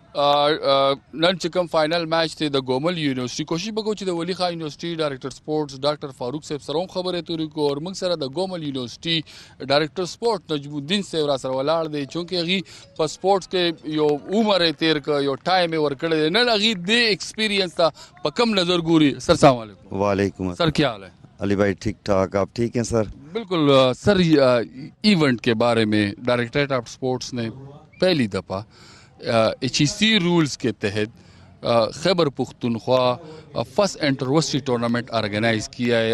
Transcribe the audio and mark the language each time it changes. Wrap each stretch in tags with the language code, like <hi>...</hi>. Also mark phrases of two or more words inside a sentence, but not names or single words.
<ps>نن چې کوم فائنل میچ ته د ګومل یونیورسيټي کوشش وکړو چې د ولی خان یونیورسيټي</ps> <en>Director Sports Doctor</en> <ps>فاروق صاحب سره خبرې توري کو او موږ سره د ګومل یونیورسيټي</ps> <en>Director Sport</en> <ps>نجم الدین صاحب را سره ولاړ دی چې هغه په سپورټس کې یو عمر تیر ک یو ټایم ورکړل نه هغه د ایکسپیرینس ته په کم نظر ګوري.</ps> <en>سر</en> <ar>السلام علیکم. وعلیکم السلام.</ar> <ur>سر کیا حال ہے؟ علی بھائی ٹھیک ٹھاک آپ ٹھیک ہیں سر؟ بالکل سر ایونٹ کے بارے میں</ur> <en>Directorate of Sports</en> <ur>نے پہلی دفعہ</ur> <en>HEC rules</en> <ur>کے تحت خیبر پختونخوا</ur> <en>first inter-university tournament organize</en> <ur>کیا ہے.</ur>